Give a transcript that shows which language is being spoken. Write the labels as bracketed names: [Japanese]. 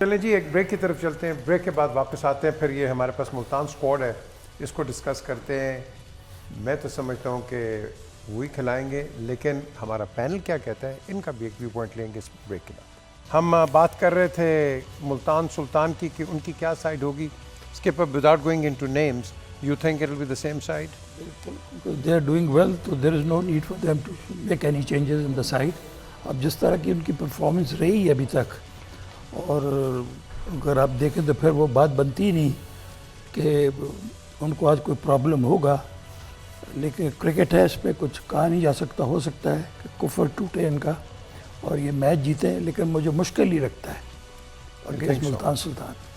[Urdu] چلیں جی ایک بریک کی طرف چلتے ہیں, بریک کے بعد واپس آتے ہیں. پھر یہ ہمارے پاس ملتان اسکواڈ ہے, اس کو ڈسکس کرتے ہیں. میں تو سمجھتا ہوں کہ وہی کھلائیں گے, لیکن ہمارا پینل کیا کہتا ہے ان کا بھی ایک ویو پوائنٹ لیں گے اس بریک کے بعد. ہم بات کر رہے تھے ملتان سلطان کی کہ ان کی کیا سائڈ ہوگی. [English] Skipper without going into names, you think it will be the same side? They are doing well, so there is no need for them to make any changes in the side. [Urdu] اب جس طرح کی ان کی performance رہی ہے ابھی تک, اور اگر آپ دیکھیں تو پھر وہ بات بنتی نہیں کہ ان کو آج کوئی پرابلم ہوگا. لیکن کرکٹ ہے, اس پہ کچھ کہا نہیں جا سکتا. ہو سکتا ہے کہ کفر ٹوٹے ان کا اور یہ میچ جیتے, لیکن مجھے مشکل ہی لگتا ہے اگینسٹ ملتان سلطان.